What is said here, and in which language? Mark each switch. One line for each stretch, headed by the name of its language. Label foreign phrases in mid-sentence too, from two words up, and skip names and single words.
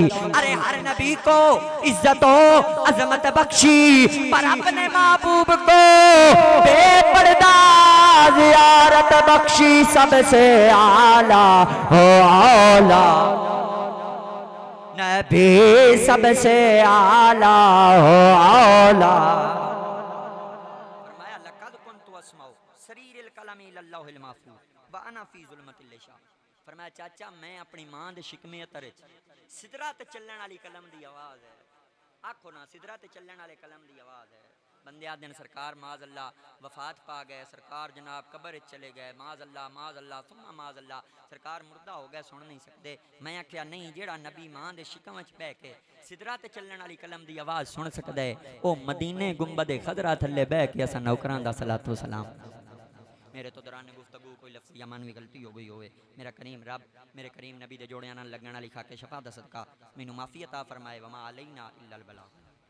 Urdu: ارے ہر نبی کو عزت و عظمت بخشی، پر اپنے محبوب کو بے پردہ زیارت بخشی. سب سے اعلیٰ ہو اعلیٰ نبی، سب سے اعلیٰ ہو اعلیٰ.
Arabic: فرمایا لقد كنت أسمع صرير القلم للوح المحفوظ وأنا في ظلمة الحشا.
Punjabi: فرمایا چاچا میں اپنی ماں دے شکمِ اطہر سدرہ تے چلن والی قلم دی آواز ہے. آکھو نا سدرہ تے چلن والے قلم دی آواز ہے.
Urdu: بندے دن سرکار
Arabic: معاذ اللہ
Urdu: وفات پا گئے، سرکار جناب قبر چلے گئے,
Arabic: معاذ اللہ ثم معاذ اللہ,
Urdu: سرکار مردہ ہو گئے، سن نہیں سکتے.
Punjabi: میں آکھیا نہیں، جیہڑا نبی ماں دے شکم چ بہہ کے سدرہ تے چلن والی قلم دی آواز سن سکدا ہے، او مدینے گنبد خضرا تھلے بہہ کے اساں نوکراں دا صلوٰۃ و سلام. میرے توں دورانِ گفتگو کوئی لفظ یا معنوی غلطی ہو گئی ہووے، میرا کریم رب میرے کریم نبی دے جوڑیاں نال لگن والی خاکِ شفا دا صدقہ مینوں معافی عطا فرمائے.
Arabic: وما علينا إلا البلاغ.